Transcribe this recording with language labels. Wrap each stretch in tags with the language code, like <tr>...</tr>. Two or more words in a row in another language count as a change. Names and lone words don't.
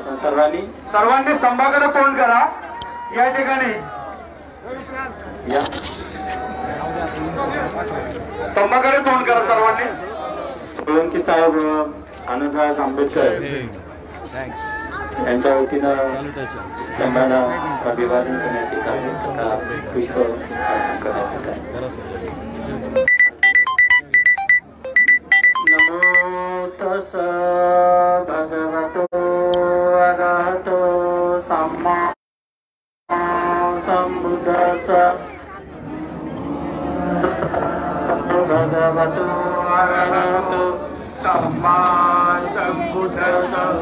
<mr>आपण सर्वांनी स्तंभाकडे तोंड करा. या ठिकाणी या स्तंभाकडे तोंड करा सर्वांनी. सोळंकी साहेब आनंदराज आंबेडकर यांच्या वतीनं स्तंभाला अभिवादन करण्यात येत आहे. पुष्प अर्पण करण्यात येत आहे.</mr> <pi>नमो तस् भगवतो अरहतो सम्मा संबुद्धस्स. भगवतो अरहतो सम्मा संबुद्धस्स.</pi>